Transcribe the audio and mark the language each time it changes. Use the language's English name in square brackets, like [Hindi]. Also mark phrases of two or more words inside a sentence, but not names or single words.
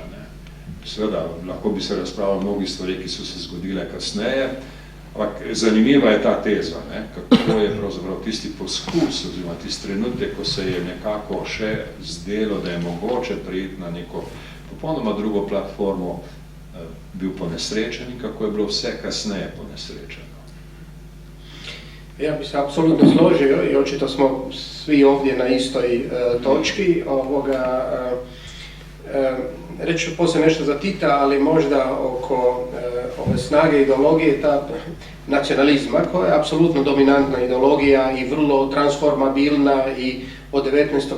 [Slovenian] Seveda, lahko bi se razpravljalo o mnogih stvari, ki so se zgodile kasneje, ampak zanimiva je ta teza, kako je pravzaprav tisti poskus, oziroma tisti trenutek, ko se je nekako še zdelo, da je mogoče priti na neko popolnoma drugo platformo, bil ponesrečen in kako je bilo vse kasneje ponesrečeno. [Croatian] Ja bi se apsolutno složio i očito smo svi ovdje na istoj točki. Reći ću poslije nešto za Tita, ali možda oko ove snage ideologije, ta nacionalizma koja je apsolutno dominantna ideologija i vrlo transformabilna i od 19.